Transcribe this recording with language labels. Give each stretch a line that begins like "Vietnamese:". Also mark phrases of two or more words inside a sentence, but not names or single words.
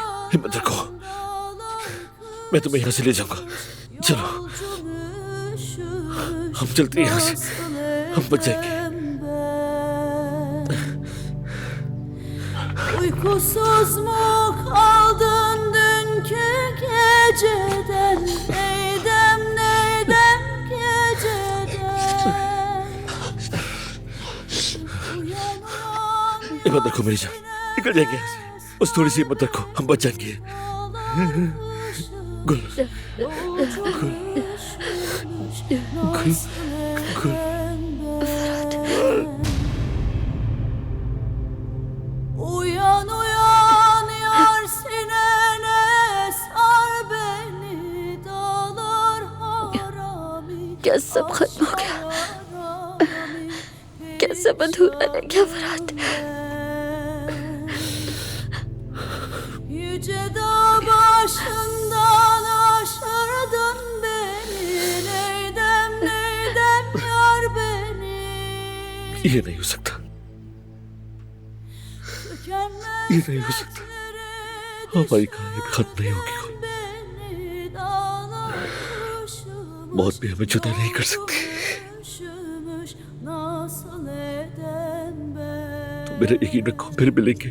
Hindi: हिम्मत रखो, मैं तुम्हें यहाँ से ले जाऊंगा। चलो, हम चलते हैं यहाँ से, हम बच जाएंगे।
Turkish: Uykusuz mu kaldın dünkü geceden? Neydem geceden?
Hindi: हिम्मत रखो मेरी जान, निकल जाएंगे यहाँ से। बस थोड़ी सी हिम्मत रखो, हम बच जाएंगे। गुल गुल गुल गुल
Turkish: Uyan uyan yar sinene sar beni dağlar harami.
Hindi: क्या सब खत्म हो गया? क्या सब अधूरा रह गया फरात?
Turkish: Yüce dağ başından aşırdın beni. Neydem neydem yar beni.
Hindi: ये नहीं हो सकता, ये नहीं हो सकता। हमारी कहानी भी खत्म नहीं होगी। मौत भी हमें जुदा नहीं कर सकती। तो मेरा यकीन रखो, फिर मिलेंगे।